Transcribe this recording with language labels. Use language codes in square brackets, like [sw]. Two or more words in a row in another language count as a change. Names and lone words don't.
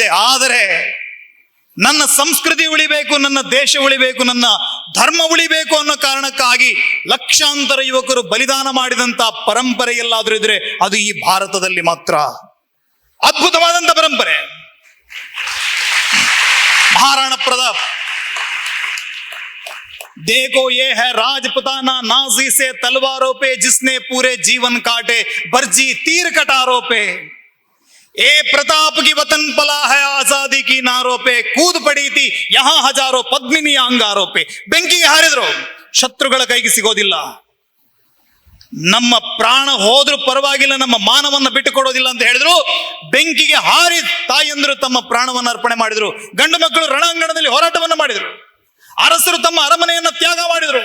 [kn] ಆದರೆ ನನ್ನ ಸಂಸ್ಕೃತಿ ಉಳಿಬೇಕು, ನನ್ನ ದೇಶ ಉಳಿಬೇಕು, ನನ್ನ ಧರ್ಮ ಉಳಿಬೇಕು ಅನ್ನೋ ಕಾರಣಕ್ಕಾಗಿ ಲಕ್ಷಾಂತರ ಯುವಕರು ಬಲಿದಾನ ಮಾಡಿದಂತ ಪರಂಪರೆ ಎಲ್ಲಾದ್ರೂ ಇದ್ರೆ ಅದು ಈ ಭಾರತದಲ್ಲಿ ಮಾತ್ರ. ಅದ್ಭುತವಾದಂತ ಪರಂಪರೆ. ಮಹಾರಾಣಾ ಪ್ರತಾಪ್. [hi] देखो ये है राजपुताना नाजी से तलवारों पे, जिसने पूरे जीवन काटे बर्जी तीर कटारों पे. ए प्रताप की वतन पला है आजादी की नारों पे, कूद पड़ी थी यहां हजारों पद्मिनी अंगारों पे. [kn] ಬೆಂಕಿಗೆ ಹಾರಿದ್ರು, ಶತ್ರುಗಳ ಕೈಗೆ ಸಿಗೋದಿಲ್ಲ. ನಮ್ಮ ಪ್ರಾಣ ಹೋದ್ರೂ ಪರವಾಗಿಲ್ಲ, ನಮ್ಮ ಮಾನವನ್ನ ಬಿಟ್ಟು ಕೊಡೋದಿಲ್ಲ ಅಂತ ಹೇಳಿದ್ರು. ಬೆಂಕಿಗೆ ಹಾರಿ ತಾಯಂದ್ರು ತಮ್ಮ ಪ್ರಾಣವನ್ನು ಅರ್ಪಣೆ ಮಾಡಿದ್ರು. ಗಂಡು ಮಕ್ಕಳು ರಣಾಂಗಣದಲ್ಲಿ ಹೋರಾಟವನ್ನು ಮಾಡಿದರು. ಅರಸರು ತಮ್ಮ ಅರಮನೆಯನ್ನ ತ್ಯಾಗ ಮಾಡಿದರು.